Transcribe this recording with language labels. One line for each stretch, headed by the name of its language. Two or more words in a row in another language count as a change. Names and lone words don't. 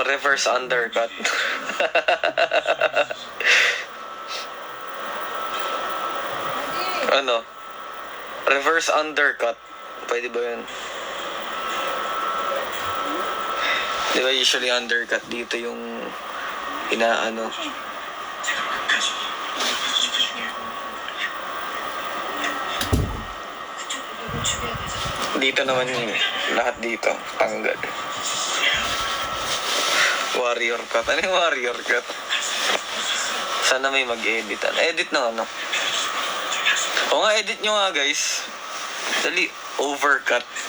English: Reverse undercut. Ano? Reverse undercut.
Filipino: Pwede ba yun? Di ba usually undercut dito yung inaano?
Korean: 제가 끝까지 옆에서 지켜줄게. 그쪽을 누굴 죽여야 되잖아.
Filipino: Dito naman yung lahat dito.
English: Tanggal. Warrior cut.
Filipino: Ano yung
English: warrior cut?
Filipino: Sana may mag-edit. Edit ng ano? O nga, edit nyo nga guys. Dali, overcut.